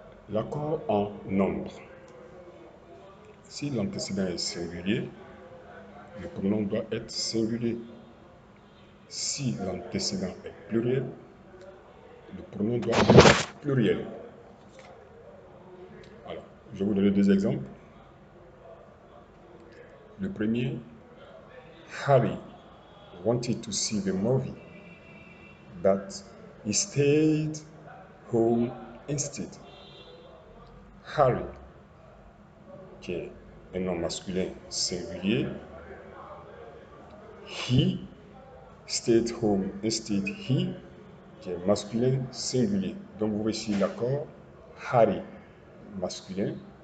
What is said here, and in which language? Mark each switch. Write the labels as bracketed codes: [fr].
[fr] L'accord en nombre. Si l'antécédent est singulier, le pronom doit être singulier. Si l'antécédent est pluriel, le pronom doit être pluriel. Alors, je vais vous donner deux exemples. Le premier, [en] Harry wanted to see the movie, but he stayed home instead. [fr] Harry, qui est un nom masculin singulier. [en] He stayed home instead. He, [fr] qui est masculin singulier. Donc vous voyez ici l'accord Harry, masculin.